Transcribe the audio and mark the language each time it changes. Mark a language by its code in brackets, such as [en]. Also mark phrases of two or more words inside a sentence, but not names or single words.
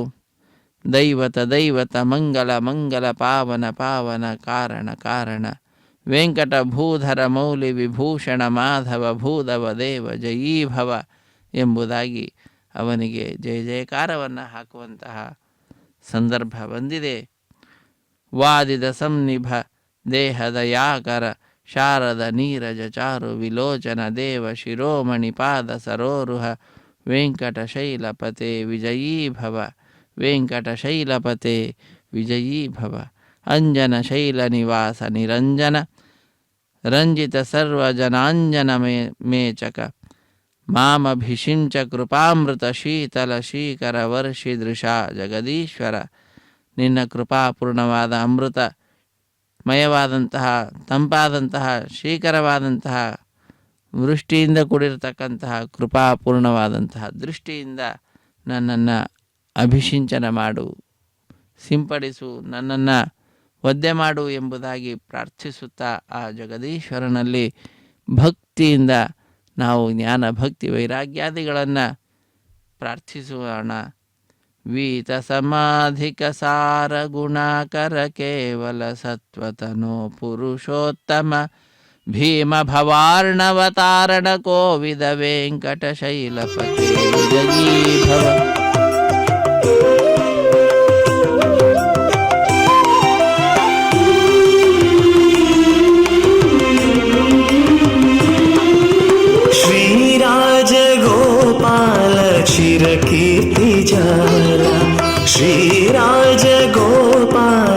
[sa] ದೈವತ ಮಂಗಲ ಪಾವನ ಕಾರಣ ವೆಂಕಟ ಭೂಧರ ಮೌಲಿ ವಿಭೂಷಣ ಮಾಧವ ಭೂಧವ ದೇವ ಜಯೀಭವ [kn] ಎಂಬುದಾಗಿ ಅವನಿಗೆ ಜಯ ಜಯಕಾರವನ್ನು ಹಾಕುವಂತಹ ಸಂದರ್ಭ ಬಂದಿದೆ. [sa] ವಾದಿದ ಸಂನಿಭ ದೇಹದ ಯಾಕರ ಶಾರದ ನೀರಜ ಚಾರು ವಿಲೋಚನ ದೇವ ಶಿರೋಮಣಿ ಪಾದ ಸರೋರುಹ ವೆಂಕಟಶೈಲಪತೆ ವಿಜಯೀಭವ ವೆಂಕಟಶೈಲಪತೆ ವಿಜಯೀಭವ. ಅಂಜನ ಶೈಲ ನಿವಾಸ ನಿರಂಜನ ರಂಜಿತ ಸರ್ವಜನಾಂಜನ ಮೇಚಕ ಮಾಮಭಿಷಿಂಚ ಕೃಪಾಮೃತ ಶೀತಲ ಶೀಕರ ವರ್ಷಿದೃಶಾ ಜಗದೀಶ್ವರ. [kn] ನಿನ್ನ ಕೃಪಾಪೂರ್ಣವಾದ ಅಮೃತಮಯವಾದಂತಹ ತಂಪಾದಂತಹ ಶೀಕರವಾದಂತಹ ವೃಷ್ಟಿಯಿಂದ ಕೂಡಿರತಕ್ಕಂತಹ ಕೃಪಾಪೂರ್ಣವಾದಂತಹ ದೃಷ್ಟಿಯಿಂದ ನನ್ನನ್ನು ಅಭಿಷಿಂಚನ ಮಾಡು, ಸಿಂಪಡಿಸು, ನನ್ನನ್ನು ಒದ್ದೆ ಮಾಡು ಎಂಬುದಾಗಿ ಪ್ರಾರ್ಥಿಸುತ್ತಾ ಆ ಜಗದೀಶ್ವರನಲ್ಲಿ ಭಕ್ತಿಯಿಂದ ನಾವು ಜ್ಞಾನ ಭಕ್ತಿ ವೈರಾಗ್ಯಾದಿಗಳನ್ನು ಪ್ರಾರ್ಥಿಸೋಣ. [sa] ವೀತ ಸಮಾಧಿಕ ಸಾರ ಗುಣಾಕರ ಕೇವಲ ಸತ್ವತನೋ ಪುರುಷೋತ್ತಮ ಭೀಮ ಭವಾರ್ಣವತಾರಣ ಕೋವಿದ ವೆಂಕಟ ಶೈಲಪತಿ ವಿಜಯೀ ಭವ. [mr] चिरकीर्ति जाला श्रीराज गोपाल